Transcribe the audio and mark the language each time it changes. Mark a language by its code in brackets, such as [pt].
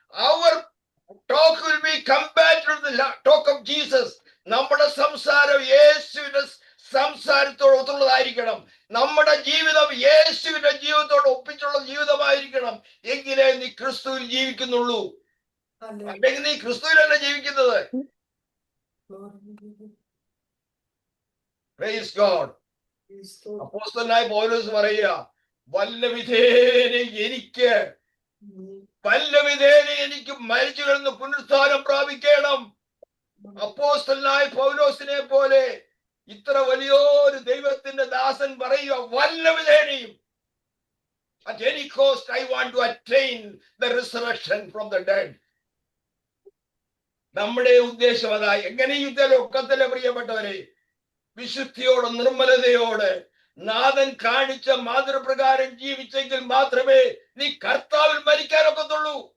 [en] Our talk will be compatible with the talk of Jesus. [ml] നമ്മുടെ സംസാരം യേശുവിന്റെ സംസാരത്തോട് ഒത്തുള്ളതായിരിക്കണം. നമ്മുടെ ജീവിതം യേശുവിന്റെ ജീവിതത്തോട് ഒപ്പിച്ചുള്ള ജീവിതമായിരിക്കണം. എങ്കിലേ നീ ക്രിസ്തുവിൽ ജീവിക്കുന്നുള്ളൂ. അല്ലെങ്കിൽ നീ ക്രിസ്തുവിലല്ല ജീവിക്കുന്നത്. [en] Praise God. [ml] അപ്പോസ്തലനായ പൗലോസ് പറയുക, വല്ല വിധേന എനിക്ക് വല്ലവിധേന എനിക്ക് മരിച്ചു കിടന്ന് പുനരുത്ഥാനം പ്രാപിക്കണം. അപ്പോസ്തലനായ പൗലോസിനെ പോലെ ഇത്ര വലിയൊരു ദൈവത്തിന്റെ ദാസൻ പറയുക, വല്ലവിധേനയും [en] at any cost I want to attain the resurrection from the dead. [ml] നമ്മുടെ ഉദ്ദേശം അതായി. എങ്ങനെ യുദ്ധലൊക്കത്തിലെ പ്രിയപ്പെട്ടവരെ, വിശുദ്ധിയോട് നിർമ്മലതയോട് നാഥൻ കാണിച്ച മാതൃപ്രകാരം ജീവിച്ചെങ്കിൽ മാത്രമേ നീ കർത്താവിൽ മരിക്കാനൊക്കത്തുള്ളൂ.